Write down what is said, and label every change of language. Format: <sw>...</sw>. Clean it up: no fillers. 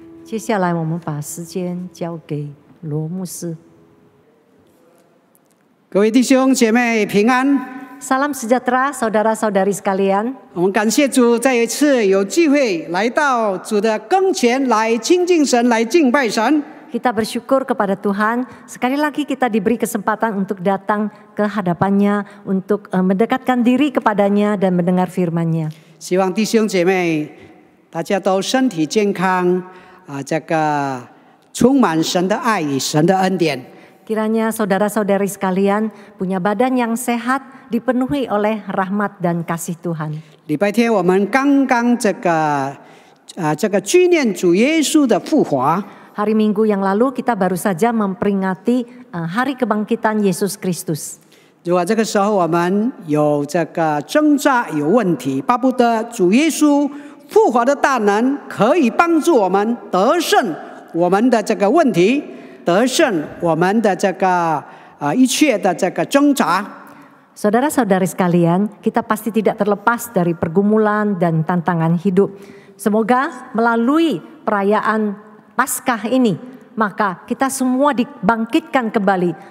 <zh>接下来我们把时间交给罗牧师。各位弟兄姐妹平安。</zh> <id>Salam sejahtera saudara-saudari sekalian.</id> <zh>我们感谢主，再一次有机会来到主的跟前来亲近神，来敬拜神。</zh> <id>Kita bersyukur kepada Tuhan. Sekali lagi kita diberi kesempatan untuk datang ke hadapannya, untuk mendekatkan diri kepadanya dan mendengar firman-Nya.</id> <zh>希望弟兄姐妹大家都身体健康这个充满神的爱与神的恩典。</zh> <id>Kiranya saudara-saudari sekalian punya badan yang sehat, dipenuhi oleh rahmat dan kasih Tuhan.</id> <zh>礼拜天我们刚刚这个纪念主耶稣的复活。</zh> <id>Hari Minggu yang lalu kita baru saja memperingati hari kebangkitan Yesus Kristus.</id> <zh>如果这个时候我们有这个挣扎有问题，巴不得主耶稣复活的大能可以帮助我们得胜我们的这个问题，得胜我们的这个一切的这个挣扎。</zh> <id>Saudara-saudari sekalian, kita pasti tidak terlepas dari pergumulan dan tantangan hidup. Semoga melalui perayaan Paskah ini, maka kita semua dibangkitkan kembali.</id>